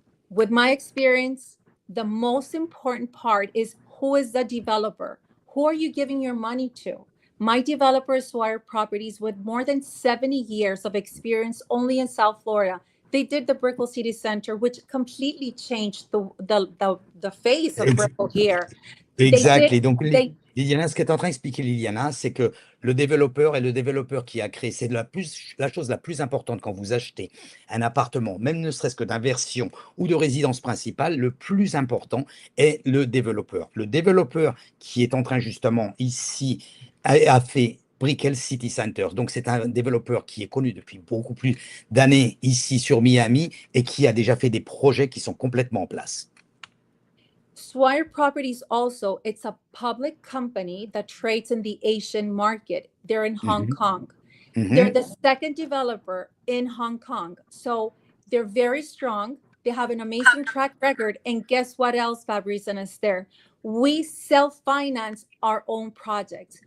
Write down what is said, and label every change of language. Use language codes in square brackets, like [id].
[en] With my experience, the most important part is, who is the developer? Who are you giving your money to? My developer is Swire Properties, with more than 70 years of experience only in South Florida. They did the Brickell City Center, which completely changed the face of Brickell here. Exactly. [fr] Donc, Liliana, ce qu'elle est en train d'expliquer, Liliana, c'est que le développeur qui a créé, c'est la chose la plus importante quand vous achetez un appartement, même ne serait-ce que d'inversion ou de résidence principale, le plus important est le développeur. Le développeur qui est en train justement ici a fait Brickell City Center. Donc, c'est un développeur qui est connu depuis beaucoup plus d'années ici sur Miami et qui a déjà fait des projets qui sont complètement en place. [en] Swire Properties also, it's a public company that trades in the Asian market. They're in Hong Kong. They're the second developer in Hong Kong. So they're very strong. They have an amazing track record. And guess what else, Fabrice and Esther? We self-finance our own projects.